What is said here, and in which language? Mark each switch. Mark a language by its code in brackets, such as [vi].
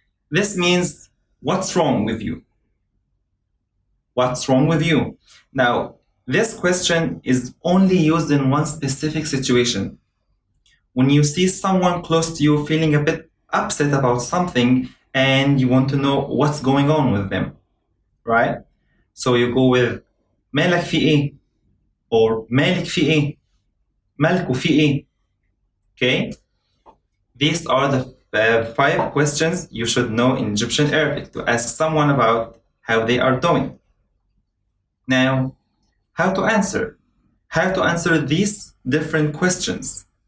[en] This means, what's wrong with you? What's wrong with you? Now, this question is only used in one specific situation. When you see someone close to you feeling a bit upset about something and you want to know what's going on with them, right? So you go with [ar] مالك في ايه, [en] or [ar] مالك في ايه, مالكو في ايه. [en] Okay? These are the 5 questions you should know in Egyptian Arabic to ask someone about how they are doing. Now, how to answer? How to answer these different questions?